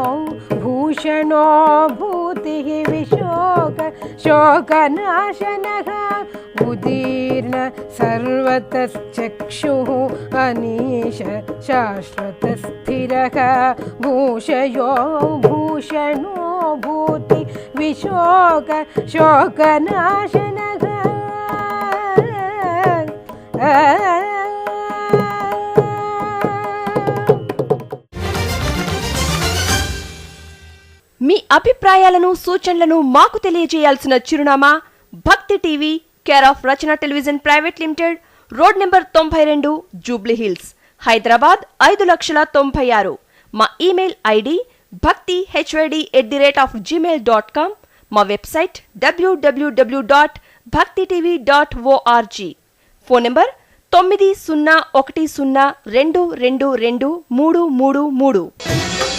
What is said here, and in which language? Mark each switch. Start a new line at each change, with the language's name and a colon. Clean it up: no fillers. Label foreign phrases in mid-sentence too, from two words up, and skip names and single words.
Sanskrit: भूषणो भूतिः विशोक शोकनाशनः उदीर्ण सर्वतश्चक्षुः अनीश शाश्वतस्थिरः भूषयो भूषणो भूति विशोक शोकनाशनः
Telugu: మీ అభిప్రాయాలను సూచనలను మాకు తెలియజేయాల్సిన చిరునామా భక్తి
English: TV care of Rachana Television Private Limited Road Number 92 జూబ్లీ హిల్స్ హైదరాబాద్ 5,96,000 మా email ID bhakti@gmail.com మా వెబ్సైట్ www.bhaktitv.org phone number 9010222333